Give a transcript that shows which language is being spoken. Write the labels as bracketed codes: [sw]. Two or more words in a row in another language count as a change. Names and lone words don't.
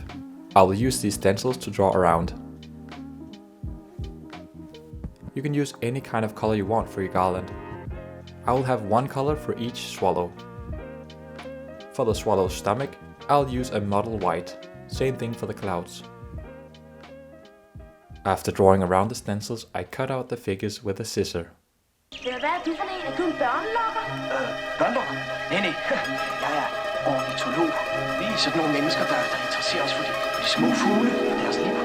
[en] I will use these stencils to draw around. You can use any kind of color you want for your garland. I will have one color for each swallow. For the swallow's stomach, I'll use a mottled white. Same thing for the clouds. After drawing around the stencils, I cut out the figures with a scissor. [da] Hvad er du for en? Er du en børnelokker? Børnelokker? Nej. Jeg er ornitolog. Vi er sådan nogle mennesker, der interesserer os for de små fugle og deres liv.